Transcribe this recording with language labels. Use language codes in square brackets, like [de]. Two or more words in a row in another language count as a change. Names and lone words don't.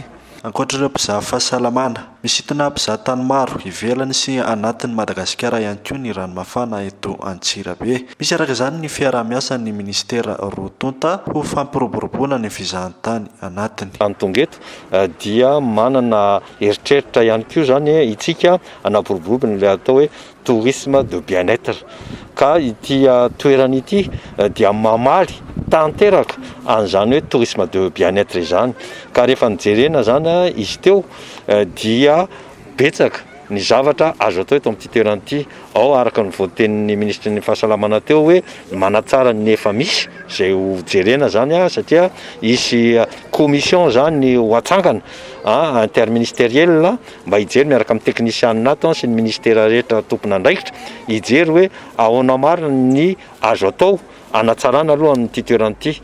[mg] Ankoatr'ireo mpizaha fahasalamana, misintona mpizahatany maro ivelany sy anatin'ny Madagasikara ihany koa ny ranomafana eto Antsirabe. Misy araka izany ny fiarah-miasan'ny ministera roa tonta ho fampiroboroboana ny fizahantany anatiny. Antonga eto dia manana eritreritra ihany koa zany itsika anaboroborobana ilay atao hoe [fr] tourisme de bien-être [mg] ka ity toerana ity dia mamaly tanteraka an'izany hoe [fr] tourisme de bien-être [mg] izany ka rehefa nijerena zany izy teo dia betsaka ny zavatra azo atao eto amin'ity toerana ity ao araka ny voatenin'ny ministry ny fahasalamana teo hoe manatsara ny efa misy zay ho jerena zany satria isy commission zany ho atsangana interministériel mba hijery miaraka amin'ny teknisianina nato sy ny ministera rehetra tompona andraikitra hijery hoe ahoana marina ny azo atao anatsarana aloha n'ity toerana ity.